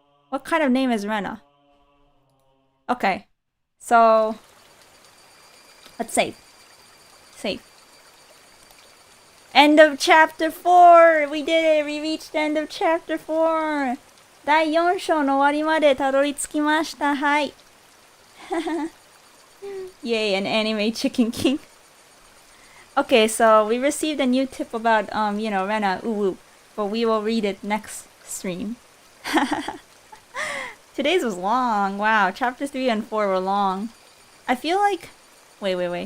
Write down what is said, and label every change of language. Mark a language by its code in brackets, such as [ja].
[en] What kind of name is Rena? Okay. So... let's save. Save. End of chapter 4! We did it! We reached the end of chapter 4! [ja] 第4章の終わりまでたどり着きました。はい。 [en] Yay, an anime chicken king. Okay, so we received a new tip about, Rena, uwu, but we will read it next stream. Today's was long. Wow, chapters 3 and 4 were long. I feel like... Wait.